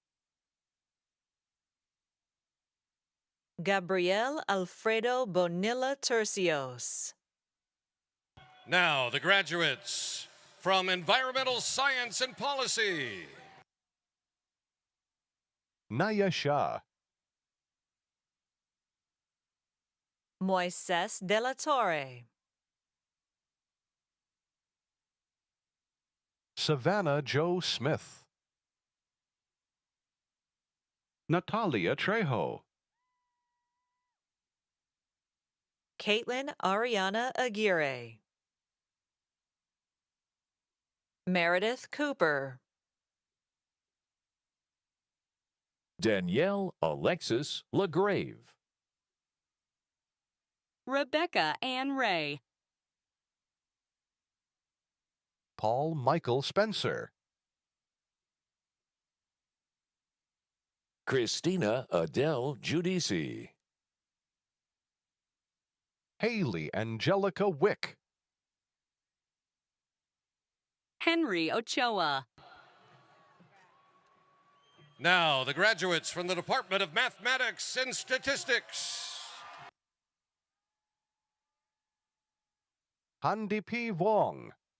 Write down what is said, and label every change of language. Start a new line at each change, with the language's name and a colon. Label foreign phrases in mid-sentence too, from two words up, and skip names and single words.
English: Gabriel Alfredo Bonilla Tercios. Now, the graduates from Environmental Science and Policy. Naya Shah. Moises de la Torre. Savannah Joe Smith. Natalia Trejo. Caitlin Ariana Aguirre. Meredith Cooper. Danielle Alexis LaGrave. Rebecca Ann Ray. Paul Michael Spencer. Christina Adele Giudici. Haley Angelica Wick. Henry Ochoa. Now, the graduates from the Department of Mathematics and Statistics. Handi P. Wong.